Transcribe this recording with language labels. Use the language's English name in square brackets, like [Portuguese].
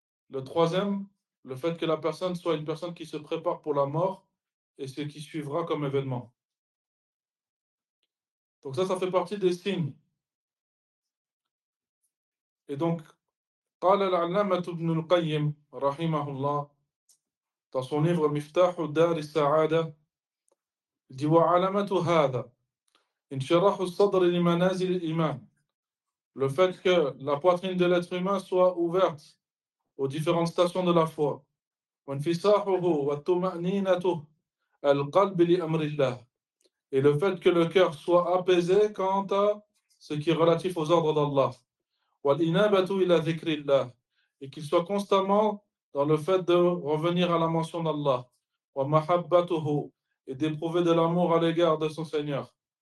[French] Le troisième, Le fait que la personne soit une personne qui se prépare pour la mort et ce qui suivra comme événement. Donc ça fait partie des signes. Et donc, [Arabic] قال العلامة ابن القيم رحمه الله [French] dans son livre مفتاح دار السعادة dit [Arabic] وعلامة هذا انشراح الصدر لمنازل الإيمان. [French] Le fait que la poitrine de l'être humain soit ouverte aux différentes stations de la foi. [Arabic] وانفساحه والطمأنينة القلب لأمر الله. [French] Et le fait que le cœur soit apaisé quant à ce qui est relatif aux ordres d'Allah. [Arabic] وَالْإِنَابَةُ إِلَى ذِكْرِ اللَّهِ [French] et qu'il soit constamment dans le fait de revenir à la mention d'Allah. [Arabic] وَمَحَبَّتُهُ [French] et d'éprouver de l'amour à l'égard de son Seigneur.